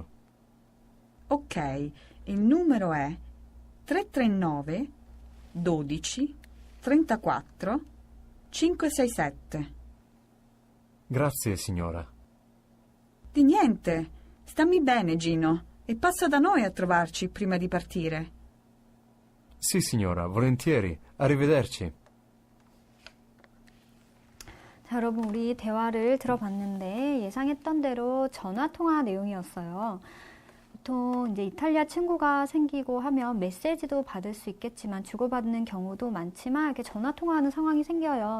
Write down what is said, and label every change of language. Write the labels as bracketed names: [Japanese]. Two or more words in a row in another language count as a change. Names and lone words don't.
[Italian] Ok, il numero è 339 12 34 567. Grazie, signora. Di niente. Stammi bene, Gino, e passa da noi a trovarci prima di partire. Sì, signora, volentieri. Arrivederci. [Korean] 자, 여러분 우리 대화를 들어봤는데 예상했던 대로 전화통화 내용이었어요. 보통 이제 이탈리아 친구가 생기고 하면 메시지도 받을 수 있겠지만 주고받는 경우도 많지만 이렇게 전화 통화하는 상황이 생겨요.